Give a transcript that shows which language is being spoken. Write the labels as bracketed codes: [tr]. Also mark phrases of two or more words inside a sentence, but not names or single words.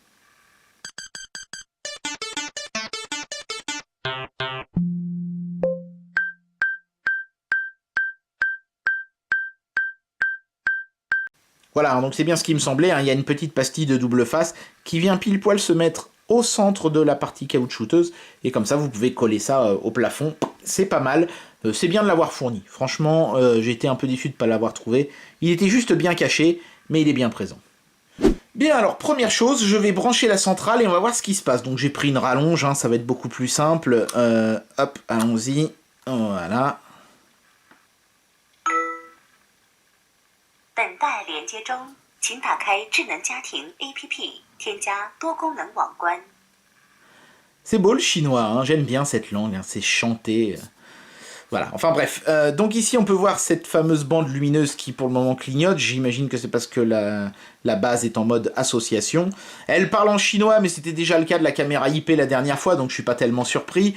[fr] Voilà, donc c'est bien ce qui me semblait, hein, il y a une petite pastille de double face qui vient pile poil se mettre au centre de la partie caoutchouteuse, et comme ça vous pouvez coller ça au plafond, c'est pas mal, c'est bien de l'avoir fourni. Franchement, j'ai été un peu déçu de ne pas l'avoir trouvé, il était juste bien caché, mais il est bien présent. Bien, alors première chose, je vais brancher la centrale et on va voir ce qui se passe. Donc j'ai pris une rallonge, hein, ça va être beaucoup plus simple, hop, allons-y, voilà. [zh] 本待连接中，请打开智能家庭 APP， 添加多功能网关。 [fr] C'est beau le chinois, hein, j'aime bien cette langue, hein, c'est chanté. Voilà, enfin bref. Donc ici on peut voir cette fameuse bande lumineuse qui pour le moment clignote. J'imagine que c'est parce que la base est en mode association. Elle parle en chinois, mais c'était déjà le cas de la caméra IP la dernière fois, donc je suis pas tellement surpris.